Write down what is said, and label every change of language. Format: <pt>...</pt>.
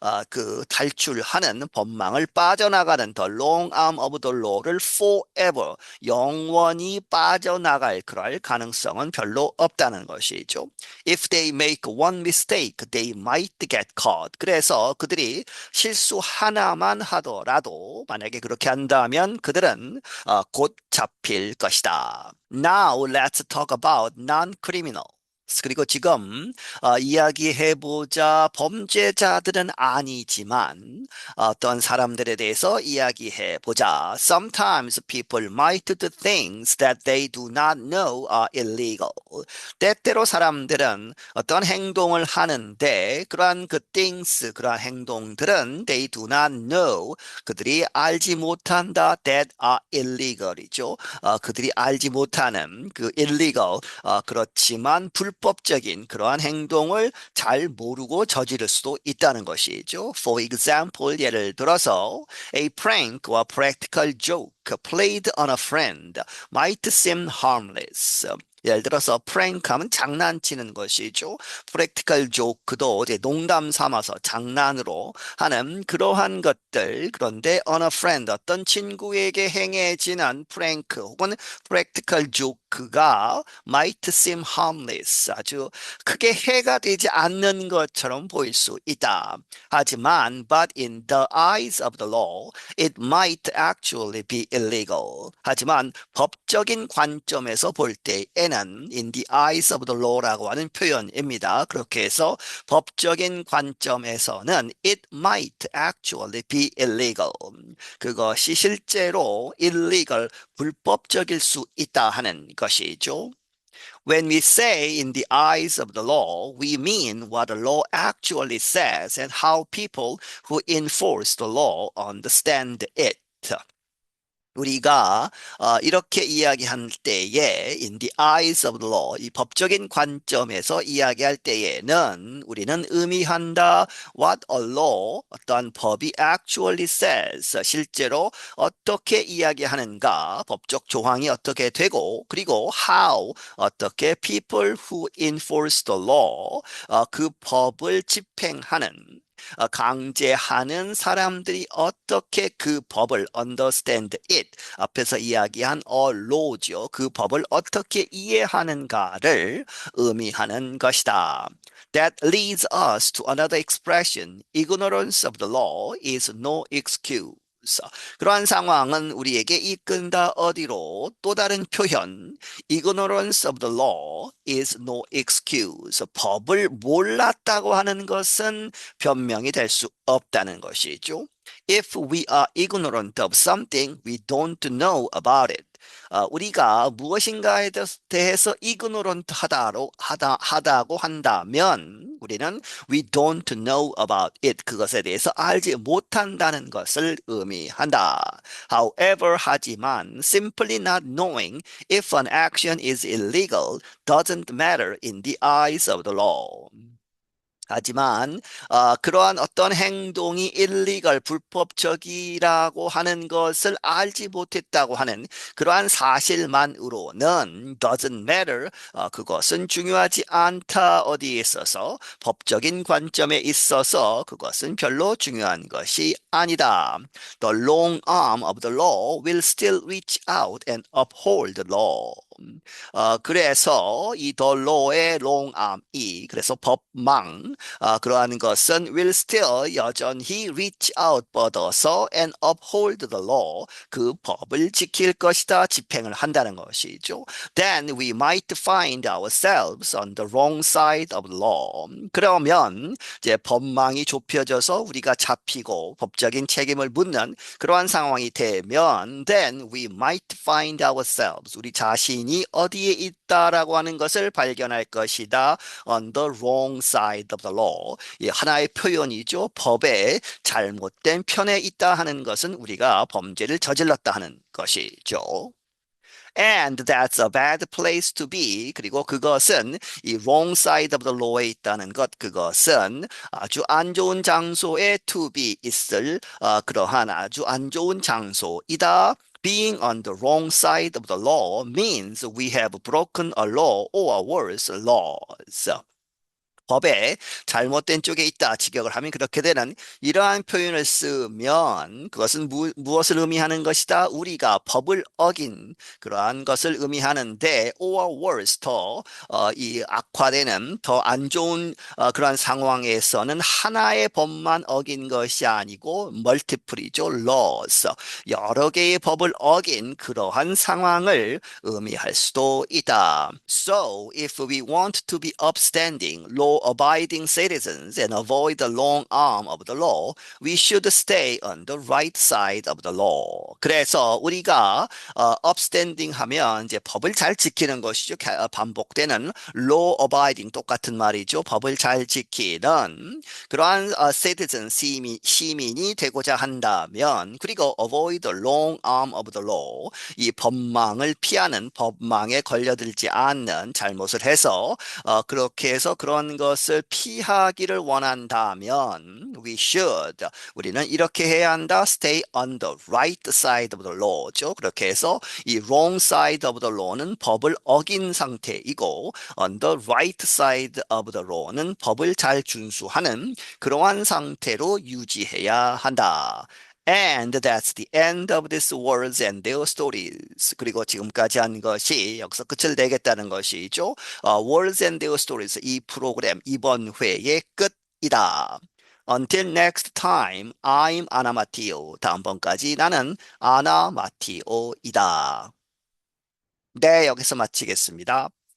<ko>그 탈출하는 법망을 빠져나가는</ko> <en>the long arm of the law</en> <ko>를 forever 영원히 빠져나갈 그럴 가능성은 별로 없다는 것이죠.</ko> <en>If they make one mistake, they might get caught.</en> <ko>그래서 그들이 실수 하나만 하더라도 만약에 그렇게 한다면 그들은 곧 잡힐 것이다.</ko> <en>Now let's talk about non-criminal.</en> <ko>그리고 지금 이야기해보자 범죄자들은 아니지만 어떤 사람들에 대해서 이야기해보자.</ko> <en>Sometimes people might do things that they do not know are illegal.</en> <ko>때때로 사람들은 어떤 행동을 하는데 그러한 그 things, 그러한 행동들은</ko> <en>they do not know,</en> <ko>그들이 알지 못한다</ko> <en>that are illegal</en> <ko>이죠. 그들이 알지 못하는 그 illegal, 그렇지만 불법적인 그러한 행동을 잘 모르고 저지를 수도 있다는 것이죠.</ko> <en>For example,</en> <ko>예를 들어서</ko> <en>a prank or practical joke played on a friend might seem harmless.</en> <ko>예를 들어서 프랭크 하면 장난치는 것이죠. 프랙티컬 조크도 이제 농담 삼아서 장난으로 하는 그러한 것들. 그런데</ko> <en>on a friend</en> <ko>어떤 친구에게 행해지는 프랭크 혹은 프랙티컬 조크가</ko> <en>might seem harmless</en> <ko>아주 크게 해가 되지 않는 것처럼 보일 수 있다.</ko> <en>하지만 but in the eyes of the law it might actually be illegal.</en> <ko>하지만 법적인 관점에서 볼 때에는</ko> <en>in the eyes of the law</en> <ko>라고 하는 표현입니다. 그렇게 해서 법적인 관점에서는</ko> <en>it might actually be illegal.</en> <ko>그것이 실제로 illegal, 불법적일 수 있다 하는 것이죠.</ko> <en>When we say in the eyes of the law, we mean what the law actually says and how people who enforce the law understand it.</en> <ko>우리가 이렇게 이야기할 때에</ko> <en>in the eyes of the law,</en> <ko>이 법적인 관점에서 이야기할 때에는 우리는 의미한다</ko> <en>what a law,</en> <ko>어떠한 법이</ko> <en>actually says,</en> <ko>실제로 어떻게 이야기하는가, 법적 조항이 어떻게 되고 그리고 how, 어떻게</ko> <en>people who enforce the law,</en> <ko>그 법을 집행하는 강제하는 사람들이 어떻게 그 법을</ko> <en>understand it,</en> <ko>앞에서 이야기한 law죠. 그 법을 어떻게 이해하는가를 의미하는 것이다.</ko> <en>That leads us to another expression. Ignorance of the law is no excuse.</en> <ko>그러한 상황은 우리에게 이끈다 어디로? 또 다른 표현.</ko> <en>Ignorance of the law is no excuse.</en> <ko>법을 몰랐다고 하는 것은 변명이 될 수 없다는 것이죠.</ko> <en>If we are ignorant of something, we don't know about it.</en> <ko>우리가 무엇인가에 대해서 ignorant 하다고 한다면 우리는</ko> <en>we don't know about it.</en> <ko>그것에 대해서 알지 못한다는 것을 의미한다.</ko> <en>However, 하지만 simply not knowing if an action is illegal doesn't matter in the eyes of the law.</en> <ko>하지만 그러한 어떤 행동이 illegal, 불법적이라고 하는 것을 알지 못했다고 하는 그러한 사실만으로는</ko> <en>doesn't matter,</en> <ko>그것은 중요하지 않다. 어디에 있어서? 법적인 관점에 있어서 그것은 별로 중요한 것이 아니다.</ko> <en>The long arm of the law will still reach out and uphold the law.</en> <ko>그래서 이 the law의 long arm이 그래서 법망 그러한 것은</ko> <en>will still</en> <ko>여전히</ko> <en>reach out</en> <ko>뻗어서</ko> <en>and uphold the law</en> <ko>그 법을 지킬 것이다 집행을 한다는 것이죠.</ko> <en>Then we might find ourselves on the wrong side of the law.</en> <ko>그러면 이제 법망이 좁혀져서 우리가 잡히고 법적인 책임을 묻는 그러한 상황이 되면</ko> <en>then we might find ourselves</en> <ko>우리 자신이 어디에 있다라고 하는 것을 발견할 것이다.</ko> <en>On the wrong side of the law.</en> <ko>이 하나의 표현이죠. 법의 잘못된 편에 있다 하는 것은 우리가 범죄를 저질렀다 하는 것이죠.</ko> <en>And that's a bad place to be.</en> <ko>그리고 그것은 이</ko> <en>wrong side of the law</en> <ko>에 있다는 것, 그것은 아주 안 좋은 장소에 to be 있을 그러한 아주 안 좋은 장소이다.</ko> <en>Being on the wrong side of the law means we have broken a law or worse laws.</en> <ko>법의 잘못된 쪽에 있다 직역을 하면 그렇게 되는 이러한 표현을 쓰면 그것은 무엇을 의미하는 것이다? 우리가 법을 어긴 그러한 것을 의미하는데</ko> <en>or worse</en> <ko>이 악화되는 더 안 좋은 그러한 상황에서는 하나의 법만 어긴 것이 아니고 multiple이죠. laws 여러 개의 법을 어긴 그러한 상황을 의미할 수도 있다.</ko> <en>So if we want to be upstanding law-abiding citizens and avoid the long arm of the law, we should stay on the right side of the law.</en> <ko>그래서 우리가 upstanding 하면 이제 법을 잘 지키는 것이죠. 반복되는 law-abiding 똑같은 말이죠. 법을 잘 지키는 그러한 citizen 시민이 되고자 한다면 그리고</ko> <en>avoid the long arm of the law</en> <ko>이 법망을 피하는 법망에 걸려들지 않는 잘못을 해서 그렇게 해서 그런 것을 피하기를 원한다면 우리는 이렇게 해야 한다.</ko> <en>Stay on the right side of the law</en> <ko>죠. 그렇게 해서 이</ko> <en>wrong side of the law</en> <ko>는 법을 어긴 상태이고</ko> <en>on the right side of the law</en> <ko>는 법을 잘 준수하는 그러한 상태로 유지해야 한다.</ko> <en>And that's the end of these words and their stories.</en> <ko>그리고 지금까지 한 것이 여기서 끝을 내겠다는 것이죠.</ko> <en>Words and their stories</en> <ko>이 프로그램 이번 회의 끝이다.</ko> <en>Until next time, I'm Anna Matteo.</en> <ko>다음번까지 나는 아나 마티오이다. 네, 여기서 마치겠습니다.</ko>